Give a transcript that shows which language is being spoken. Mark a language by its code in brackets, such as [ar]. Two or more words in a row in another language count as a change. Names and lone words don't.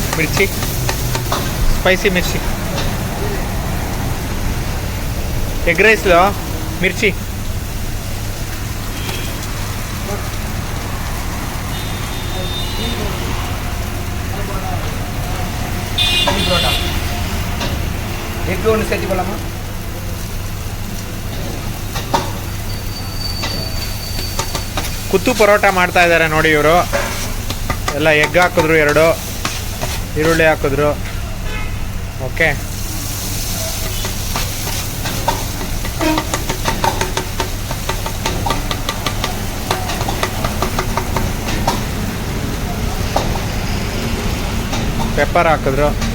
[hi] मिर्ची स्पाइसी मिर्ची. [en] egg rice [hi] लो मिर्ची. [kn] एग ಒಂದು ಸತಿ ಬಲಮ್ಮ. ಕುತ್ತು ಪರೋಟ ಮಾಡ್ತಾ ಇದ್ದಾರೆ ನೋಡಿ ಇವರು. ಎಲ್ಲ ಎಗ್ ಹಾಕಿದ್ರು, 2 ಈರುಳ್ಳಿ ಹಾಕಿದ್ರು. ಓಕೆ, ಪೆಪ್ಪರ್ ಹಾಕಿದ್ರು.